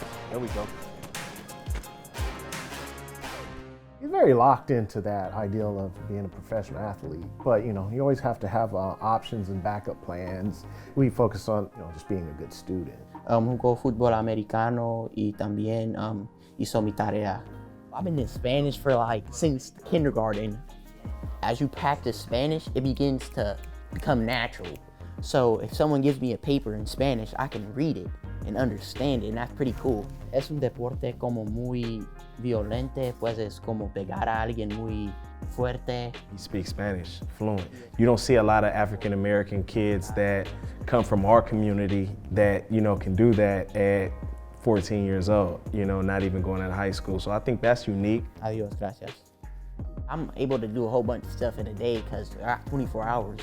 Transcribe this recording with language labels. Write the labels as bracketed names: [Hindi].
[English] There we go. He's very locked into that ideal of being a professional athlete, but you know, you always have to have options and backup plans. We focus on, you know, just being a good student. [Spanish] Jugó fútbol americano y también hizo mi tarea. [English] I've been in Spanish for like since kindergarten. As you practice Spanish, it begins to become natural. So if someone gives me a paper in Spanish, I can read it and understand it, and that's pretty cool. [Spanish] Es un deporte como muy violente, pues es como pegar a alguien muy fuerte. [English] He speaks Spanish fluent. You don't see a lot of African American kids that come from our community that, you know, can do that at 14 years old, you know, not even going out of high school. So I think that's unique. [Spanish] Adios, gracias. [English] I'm able to do a whole bunch of stuff in a day because I got 24 hours.